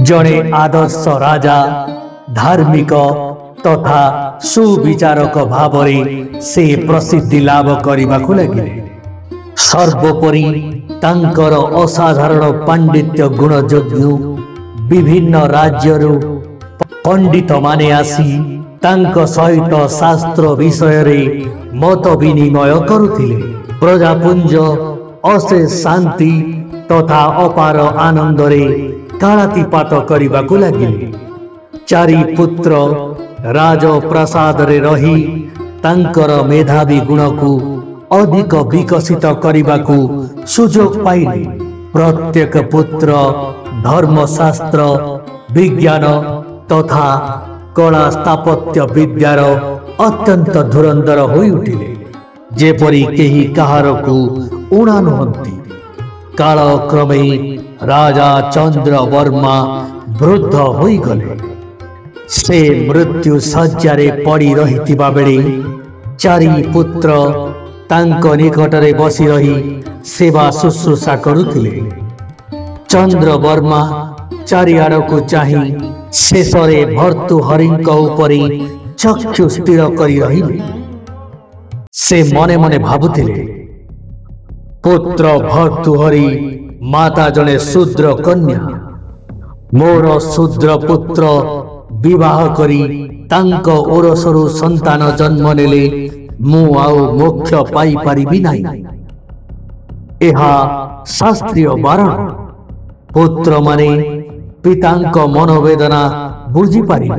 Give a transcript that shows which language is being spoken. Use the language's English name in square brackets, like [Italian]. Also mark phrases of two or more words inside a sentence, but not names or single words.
[Odia] ଜଣେ ଆଦର୍ଶ ରାଜା ଧାର୍ମିକ ତଥା ସୁବିଚାରକ ଭାବରେ ସେ ପ୍ରସିଦ୍ଧି ଲାଭ କରିବାକୁ ଲାଗିଲେ। ସର୍ବୋପରି ତାଙ୍କର ଅସାଧାରଣ ପାଣ୍ଡିତ୍ୟ ଗୁଣଯୋଗୁଁ ବିଭିନ୍ନ ରାଜ୍ୟରୁ ପଣ୍ଡିତ ମାନେ ଆସି ତାଙ୍କ ସହିତ ଶାସ୍ତ୍ର ବିଷୟ ରେ ମତ ବିନିମୟ କରୁଥିଲେ। ପ୍ରଜାପୁଞ୍ଜ ଅଶେଷ ଶାନ୍ତି ତଥା ଅପାର ଆନନ୍ଦ ରେ କାଳାତିପାତ କରିବାକୁ ଲାଗିଲେ। ଚାରି ପୁତ୍ର ରାଜପ୍ରାସାଦ ରେ ରହି ତାଙ୍କର ମେଧାବୀ ଗୁଣ କୁ ଅଧିକ ବିକଶିତ କରିବାକୁ ସୁଯୋଗ ପାଇଲେ। ପ୍ରତ୍ୟେକ ପୁତ୍ର ଧର୍ମଶାସ୍ତ୍ର ବିଜ୍ଞାନ ତଥା କଳା ସ୍ଥାପତ୍ୟ ବିଦ୍ୟାର ଅତ୍ୟନ୍ତ ଧୁରନ୍ଧର ହୋଇ ଉଠିଲେ। ଯେପରି କେହି କାହାରକୁ ଊଣା ନୁହନ୍ତି। କାଳକ୍ରମେ ରାଜା ଚନ୍ଦ୍ରବର୍ମା ବୃଦ୍ଧ ହୋଇ ଗଲେ। ସେ ମୃତ୍ୟୁ ଶଯ୍ୟାରେ ପଡ଼ି ରହିଥିବା ବେଳେ ଚାରି ପୁତ୍ର ତାଙ୍କ ନିକଟରେ ବସି ରହି ସେବା ଶୁଶ୍ରୂଷା କରୁଥିଲେ। ଚନ୍ଦ୍ରବର୍ମା ଚାରିଆଡ଼କୁ ଚାହିଁ ଶେଷରେ ଭର୍ତ୍ତୃହରିଙ୍କ ଉପରେ ଚକ୍ଷୁ ସ୍ଥିର କରି ରହିଲେ। ସେ ମନେ ମନେ ଭାବୁଥିଲେ, ପୁତ୍ର ଭର୍ତ୍ତୃହରି ମାତା ଜଣେ ଶୂଦ୍ର କନ୍ୟା। ମୋର ଶୂଦ୍ର ପୁତ୍ର ବିବାହ କରି ତାଙ୍କ ଔରସରୁ ସନ୍ତାନ ଜନ୍ମ ନେଲେ ମୁ ଆଉ ମୋକ୍ଷ ପାଇ ପାରିବି ନାହିଁ। ଏହା ଶାସ୍ତ୍ରୀୟ ବାରଣ। ପୁତ୍ର ମାନେ ପିତାଙ୍କ ମନୋବେଦନା ବୁଝି ପାରିଲେ।